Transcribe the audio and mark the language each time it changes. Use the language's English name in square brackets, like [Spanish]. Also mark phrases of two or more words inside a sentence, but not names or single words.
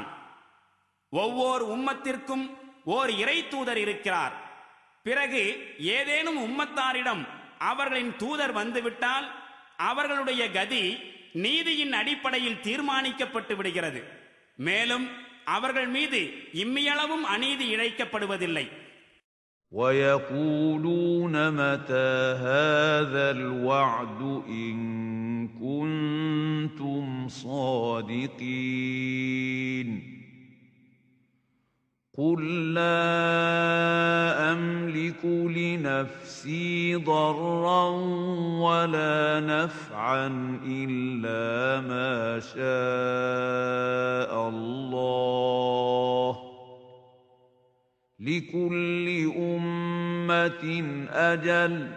[Tamil] ஒவ்வொரு உம்மத்திற்கும் ஓர் இறை தூதர் இருக்கிறார். பிறகு ஏதேனும் உம்மத்தாரிடம் அவர்களின் தூதர் வந்துவிட்டால் அவர்களுடைய கதி நீதியின் அடிப்படையில் தீர்மானிக்கப்பட்டு விடுகிறது. மேலும் அவர்கள் மீது இம்மியளவும் அநீதி இழைக்கப்படுவதில்லை. [Arabic] وَيَقُولُونَ مَتَى هَذَا الْوَعْدُ إِن كُنتُمْ صَادِقِينَ قُل لَّا أَمْلِكُ لِنَفْسِي ضَرًّا وَلَا نَفْعًا إِلَّا مَا شَاءَ اللَّهُ لِكُلِّ أُمَّةٍ أَجَلٌ